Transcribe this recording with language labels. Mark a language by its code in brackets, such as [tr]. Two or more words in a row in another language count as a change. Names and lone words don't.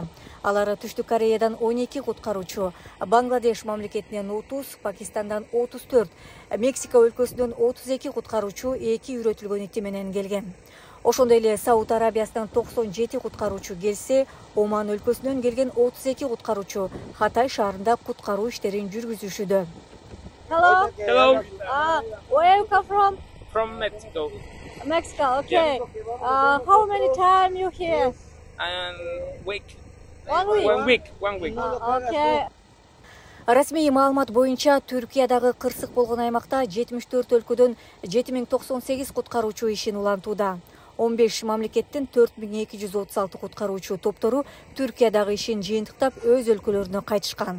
[ky] Алар Түштүк Кореядан 12 куткаруучу, Бангладеш мамлекетинен 30, Пакистандан 34, Мексика өлкөсүнөн 32 куткаруучу 2 үйрөтүлгөн ити менен келген. Ошондой эле Сауд Арабиясынан 97 куткаруучу келсе, Оман өлкөсүнөн келген 32 куткаруучу Хатай шаарында куткаруу иштерин жүргүзүшүүдө. [en] Hello. Hello. Where you come from? From Mexico. Mexico. Okay. How many time you here? And week. 1 week. One week. Okay. [ky] Расмий маалымат боюнча Түркиядагы кырсык болгон аймакта 74 өлкөдөн 7098 куткаруучу ишин улантууда. 15 мамлекеттин 4236 куткаруучу топтору Түркиядагы ишин жыйынтыктап өз өлкөлөрүнө кайтышкан.